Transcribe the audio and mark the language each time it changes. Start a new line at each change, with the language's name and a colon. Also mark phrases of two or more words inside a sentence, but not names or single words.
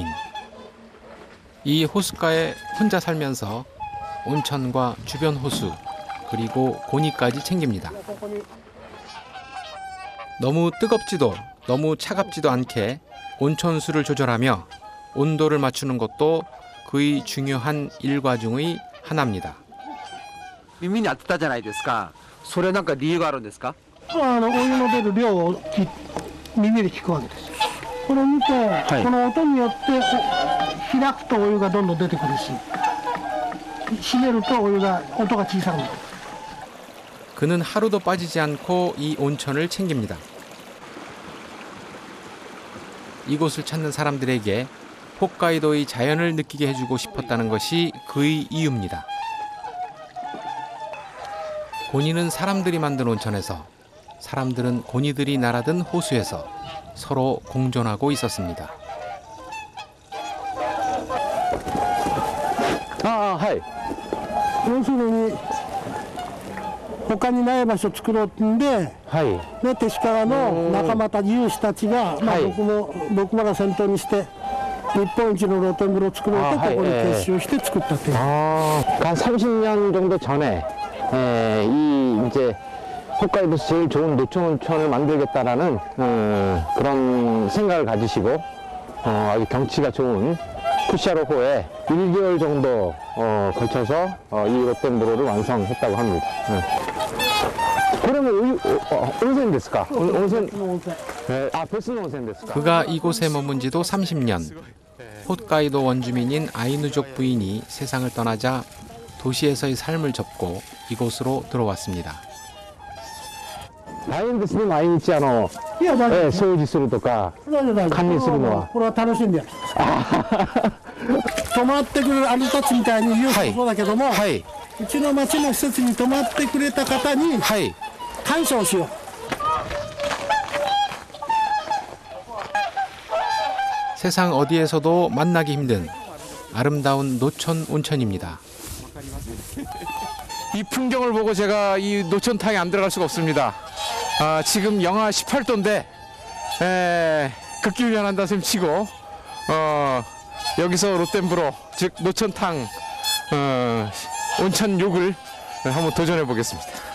Korean: 이 호숫가에 혼자 살면서 온천과 주변 호수 그리고 고니까지 챙깁니다. 너무 뜨겁지도 너무 차갑지도 않게 온천수를 조절하며 온도를 맞추는 것도 그의 중요한 일과 중의 하나입니다.
Japanese: 耳に当てたじゃないですか。それなんか理由があるんですか？お湯の出る量を耳で聞くわけです。これを見て、この音によって開くとお湯がどんどん出てくるし、閉めるとお湯が音が小さくなる。
Korean: 그는 하루도 빠지지 않고 이 온천을 챙깁니다. 이곳을 찾는 사람들에게 홋카이도의 자연을 느끼게 해주고 싶었다는 것이 그의 이유입니다. 고니는 사람들이 만든 온천에서, 사람들은 고니들이 날아든 호수에서 서로 공존하고 있었습니다.
Japanese: はい。要するに他にない場所を作ろうってんで、はい。で勅使川の仲間たち有志たちが、まあ、僕ら先頭にして日本一の露天風呂を作ろうとここに結集して作ったっていう。
Korean: 한 30년 정도 전에 이 이제 홋카이도에서 제일 좋은 노천 온천을 만들겠다라는 그런 생각을 가지시고 아주 경치가 좋은 쿠시아로호에 1개월 정도 걸쳐서 이 롯데무로를 완성했다고 합니다. 그러면
Japanese: 温泉ですか? 온센. 아, 別の温泉ですか?
Korean: 그가 이곳에 머문 지도 30년. 홋카이도 원주민인 아이누족 부인이 세상을 떠나자 도시에서의 삶을 접고 이곳으로 들어왔습니다.
Japanese: 大変ですね、毎日いや、大丈夫。掃除するとか。大丈夫、大丈夫。管理するのはこれは楽しんでやる。泊まってくれるあのたちみたいにユースもそうだけども、はい。うちの町の施設に泊まってくれた方にはい。感謝をしよう。
Korean: 세상 어디에서도 만나기 힘든 아름다운 노천 온천입니다. 이 풍경을 보고 제가 이 노천탕에 안 들어갈 수가 없습니다. 지금 영하 18도인데 극기훈련한다 셈 치고 여기서 롯덴브로 즉 노천탕 온천 욕을 한번 도전해 보겠습니다.